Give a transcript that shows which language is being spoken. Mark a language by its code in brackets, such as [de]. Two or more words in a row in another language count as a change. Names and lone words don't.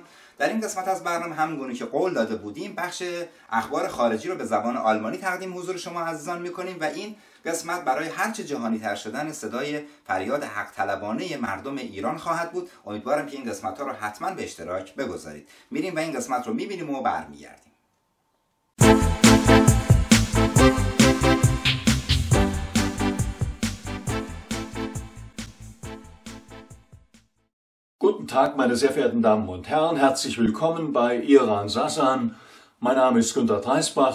[fa] در این قسمت از برنامه همونگونه که قول داده بودیم بخش اخبار خارجی رو به زبان آلمانی تقدیم حضور شما عزیزان میکنیم و این قسمت برای هرچه جهانی تر شدن صدای فریاد حق طلبانه مردم ایران خواهد بود. امیدوارم که این قسمت ها رو حتما به اشتراک بگذارید. میریم و این قسمت رو میبینیم و برمیگردیم. [de] Guten Tag, meine sehr verehrten Damen und Herren. Herzlich willkommen bei Iran Sasan. Mein Name ist Günter Dreisbach.